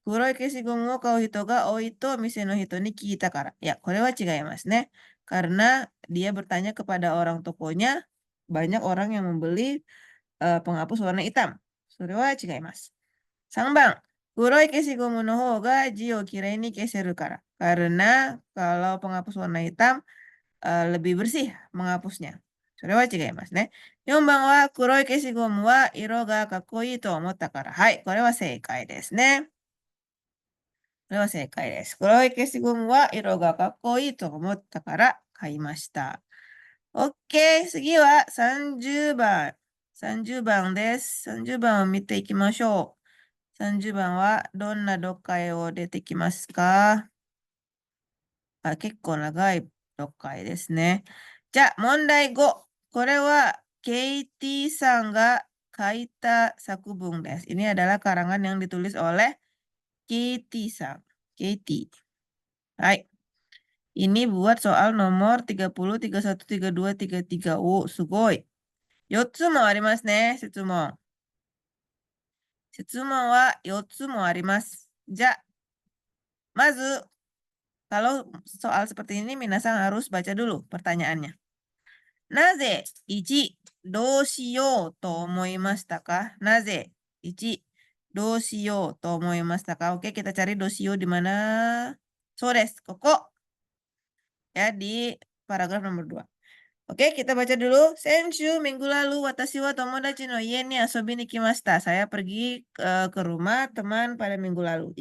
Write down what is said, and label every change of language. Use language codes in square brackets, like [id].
[ja] 黒い消しゴムを買う人が多いと店の人に聞いたから。いや、これは違いますね。 [id] Karena dia bertanya kepada orang tokonya, banyak orang yang membeli penghapus warna hitam. [ja] それは違います。3番。黒い消しゴムの方が字をきれいに消せるから。 [id] Karena kalau penghapus warna hitam lebih bersih menghapusnya. [ja] それは違いますね。 4番は黒い消しゴムは色がかっこいいと思ったから。はい、これは正解ですね。これは正解です。黒い消しゴムは色がかっこいいと思ったから買いました。 OK。 次は30番。30番です。 30番を見ていきましょう。30番はどんな読解を出てきますか？結構長い読解ですね。じゃあ、問題5。これは、ケイティさんが書いた作文です。 [id] Ini adalah karangan yang ditulis oleh Katieさん。 Katie。 [ja] はい。 [id] Ini buat soal nomor 30, 31, 32, 33. [ja] Oh, すごい。 4つもありますね、質問。質問は4つもあります。じゃあ、まず、 [id] kalau soal seperti ini, minasan harus baca dulu pertanyaannya. [ja] なぜ1、どうしようと思いましたか？なぜ1、どうしようと思いましたか？ [id] Oke, kita cari [ja] どうしよう [id] di mana? [ja] そうです。ここ。 [id] Ya, di paragraf nomor 2. Oke, kita baca dulu. [ja] Senshu, [id] minggu lalu, [ja] watashi wa tomodachi no ie ni asobi ni kimashita. [id] Saya pergi ke rumah teman pada minggu lalu.